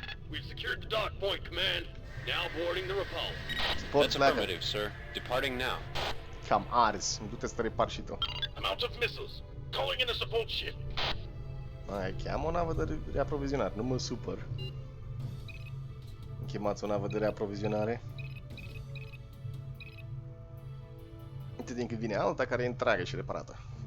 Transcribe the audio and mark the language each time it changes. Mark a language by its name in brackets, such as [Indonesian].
[English] We've secured the dock point, command. Now boarding the repulse. That's affirmative, sir. Departing now. [Romanian] Cam ars. Du-te să te repar și tu. [English] I'm out of missiles. Calling in a support ship. [Romanian] Hai, cheamă o navă de reaprovizionare, nu mă supăr. Chemați o navă de reaprovizionare. Uite din când vine alta care e întreagă și reparată.